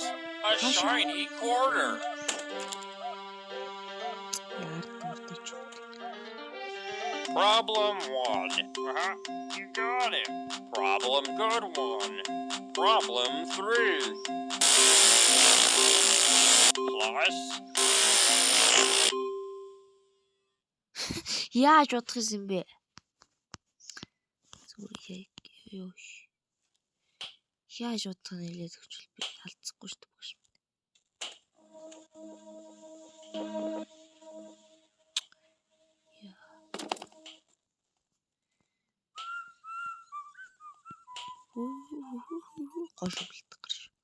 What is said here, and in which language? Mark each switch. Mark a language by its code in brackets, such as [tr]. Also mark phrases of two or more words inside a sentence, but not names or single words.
[en] A shiny quarter. Problem 1. You got it. Problem good one. Problem 3. Plus. [mn] Яаж бодох юм бэ? Зүгээр ёо. Яаж бодох нь хэлээд өгчл би алдчихгүй шүү дээ багш. Гош бэлдэх гэж.